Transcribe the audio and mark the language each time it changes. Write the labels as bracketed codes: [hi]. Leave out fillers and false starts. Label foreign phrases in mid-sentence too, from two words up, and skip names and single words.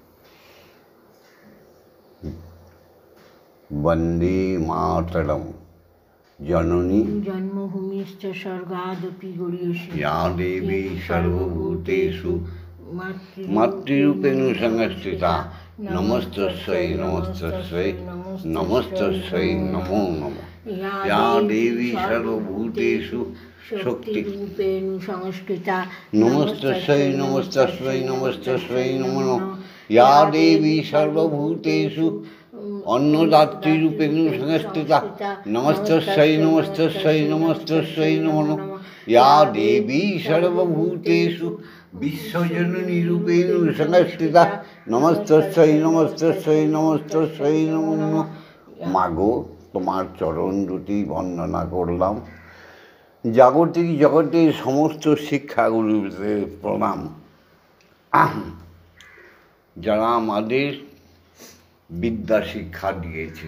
[sa] বন্দে মাতরম জননী জন্মভূমিশ্চ স্বর্গাদপি গরীয়সী ইয়া দেবী সর্বভূতেষু মাতৃরূপেণ সংস্থিতা নমস্তস্যৈ নমস্তস্যৈ নমস্তস্যৈ নমো নমঃ। ইয়া দেবী সর্বভূতেষু শক্তিরূপেণ সংস্কৃতা নমস্তস্যৈ নমস্তস্যৈ নমস্তস্যৈ নমো নমঃ। ইয়া দেবী সর্বভূতেষু অন্নদাত্রীরূপেণ সংস্থিতা নমস্তস্যৈ নমস্তস্যৈ নমস্তস্যৈ নমো নমঃ। ইয়া দেবী সর্বভূতেষু বিশ্বজননী রূপেণ সংস্থিতা নমস্তস্যৈ নমস্তস্যৈ নমস্তস্যৈ নমো নমঃ। [bn] মাগো, তোমার চরণ দুটি বন্দনা করলাম। জাগতিক জগতের সমস্ত শিক্ষাগুরুদের প্রণাম, যারা আমাদের বিদ্যা শিক্ষা দিয়েছে।